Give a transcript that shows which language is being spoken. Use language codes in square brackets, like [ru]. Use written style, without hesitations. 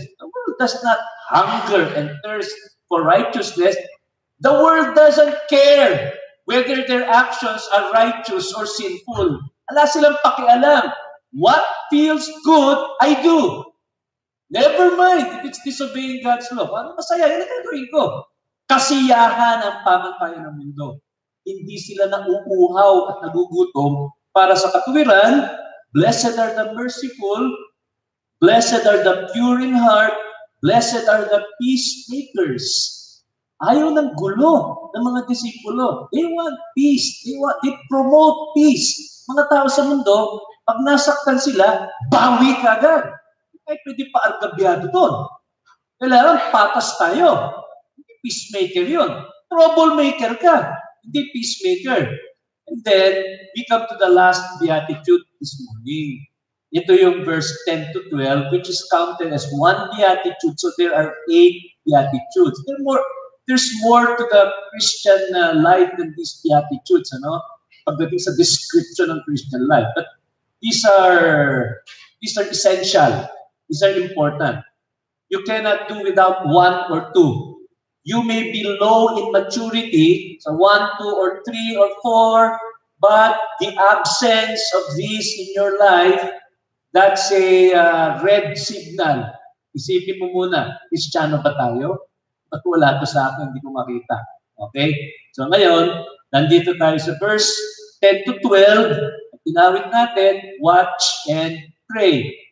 [en] The world does not hunger and thirst for righteousness. The world doesn't care whether their actions are righteous or sinful. [tl] Wala silang pakialam. [en] What feels good, I do. Never mind if it's disobeying God's law. [tl] Ano masaya? Yan ang gagawin ko. Kasiyahan ang pamantayan ng mundo. Hindi sila nauuhaw at nagugutom para sa katuwiran. [en] Blessed are the merciful. Blessed are the pure in heart. Blessed are the peacemakers. [tl] Ayaw ng gulo ng mga disipulo. [en] They want peace. They promote peace. [tl] Mga tao sa mundo, pag nasaktan sila, bawi ka agad. Ay, pwede pa argabyado doon. Kailangan patas tayo. Hindi peacemaker yun. Troublemaker ka. Hindi peacemaker. [en] And then, we come to the last beatitude this morning. [tl] Ito yung [en] verse 10 to 12, which is counted as one beatitude. So there are 8 beatitudes. There's more to the Christian life than these beatitudes, ano? [tl] Pagdating sa description ng Christian life. [en] But these are essential. These are important. You cannot do without one or two. You may be low in maturity, so 1, 2, or 3, or 4, but the absence of these in your life, that's a red signal. [tl] Isipin mo muna, Kristiyano ba tayo? Ba't wala to sa akin, hindi ko makita. Okay? So ngayon, nandito tayo sa verse 10 to 12. Tinawid natin, [en] watch and pray.